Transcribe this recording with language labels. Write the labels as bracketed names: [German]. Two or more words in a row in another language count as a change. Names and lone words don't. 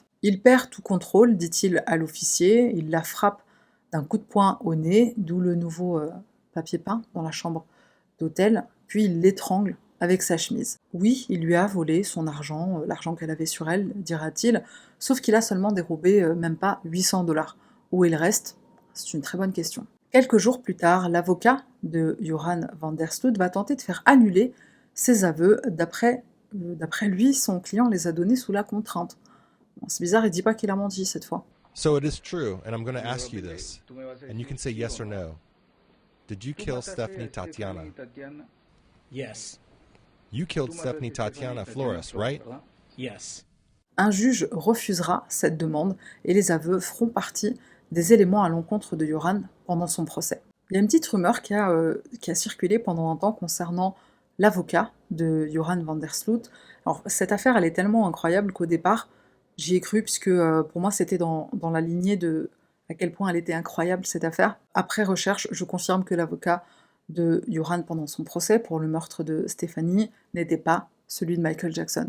[French] Il perd tout contrôle, dit-il à l'officier. Il la frappe d'un coup de poing au nez, d'où le nouveau papier peint dans la chambre d'hôtel, puis il l'étrangle avec sa chemise. Oui, il lui a volé son argent, l'argent qu'elle avait sur elle, dira-t-il, sauf qu'il a seulement dérobé même pas 800 $. Où il reste? C'est une très bonne question. Quelques jours plus tard, l'avocat de Joran van der Sloot va tenter de faire annuler ses aveux. D'après lui, son client les a donnés sous la contrainte. Bon, c'est bizarre, il dit pas qu'il a menti cette fois. [English] So it is true, and I'm going to ask you this, and you can say yes or no. Did you kill Stephanie Tatiana? Yes. You killed Stephanie Tatiana Flores, right? Yes. [French] Un juge refusera cette demande et les aveux feront partie des éléments à l'encontre de Joran pendant son procès. Il y a une petite rumeur qui a circulé pendant un temps concernant l'avocat de Joran van der Sloot. Alors cette affaire, elle est tellement incroyable qu'au départ, j'y ai cru puisque pour moi c'était dans la lignée de à quel point elle était incroyable cette affaire. Après recherche, je confirme que l'avocat de Joran pendant son procès pour le meurtre de Stéphanie n'était pas celui de Michael Jackson.